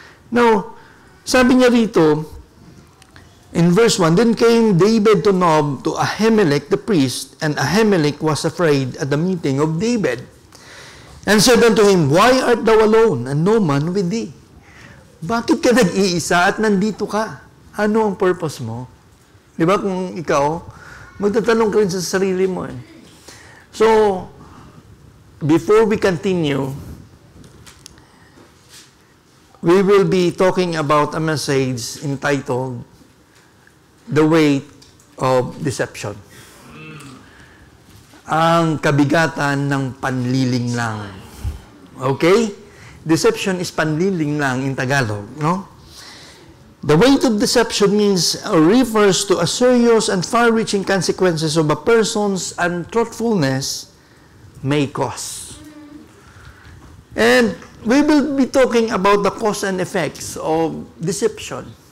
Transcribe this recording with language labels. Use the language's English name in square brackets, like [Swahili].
[English] Now, [Filipino] sabi niya rito, [English] in verse 1, then came David to Nob to Ahimelech the priest, and Ahimelech was afraid at the meeting of David, and said unto him, Why art thou alone, and no man with thee? [Filipino] Bakit ka nag-iisa at nandito ka? Ano ang purpose mo? Di ba kung ikaw, magtatanong ka rin sa sarili mo. [English] So, before we continue, we will be talking about a message entitled The Weight of Deception. [Filipino] Ang kabigatan ng panliling lang. Okay? [English] Deception is panliling lang in Tagalog, no? The weight of deception means refers to a serious and far-reaching consequences of a person's untruthfulness may cause. And we will be talking about the cause and effects of deception.